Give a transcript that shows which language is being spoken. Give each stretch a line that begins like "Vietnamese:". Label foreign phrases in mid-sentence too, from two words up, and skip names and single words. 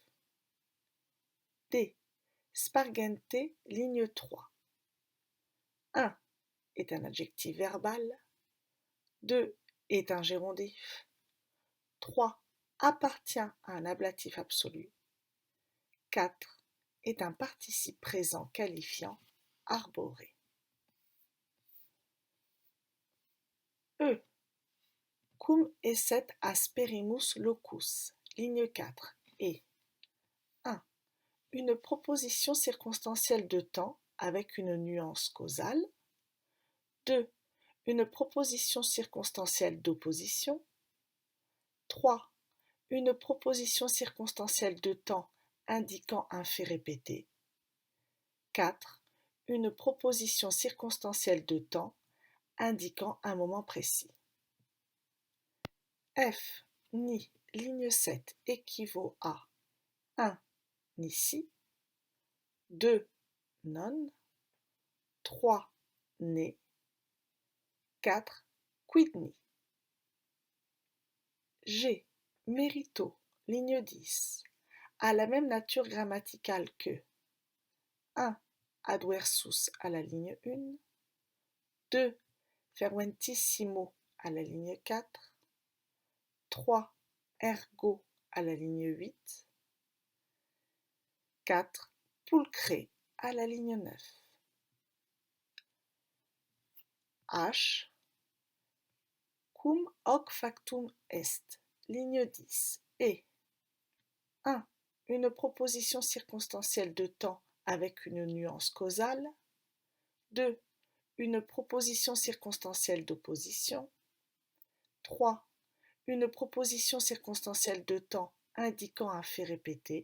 French: D. Spargente, ligne 3. 1. Est un adjectif verbal. 2. Est un gérondif. 3. Appartient à un ablatif absolu. 4. Est un participe présent qualifiant arboré. E.
Latin: Cum esset asperimus locus,
French: ligne 4, et 1. Une proposition circonstancielle de temps avec une nuance causale. 2. Une proposition circonstancielle d'opposition. 3. Une proposition circonstancielle de temps indiquant un fait répété. 4. Une proposition circonstancielle de temps indiquant un moment précis. F. Ni, ligne 7, équivaut à 1.
Latin: Nisi. 2. Non. 3. Ne. 4. Quidni.
French: G. Mérito, ligne 10. a la même nature grammaticale que 1. Adversus à la ligne 1, 2. Ferventissimo à la ligne 4, 3. Ergo à la ligne 8, 4. Pulcre à la ligne 9. H.
Latin: Cum hoc factum est, ligne 10, et 1.
French: Une proposition circonstancielle de temps avec une nuance causale. 2. Une proposition circonstancielle d'opposition. 3. Une proposition circonstancielle de temps indiquant un fait répété.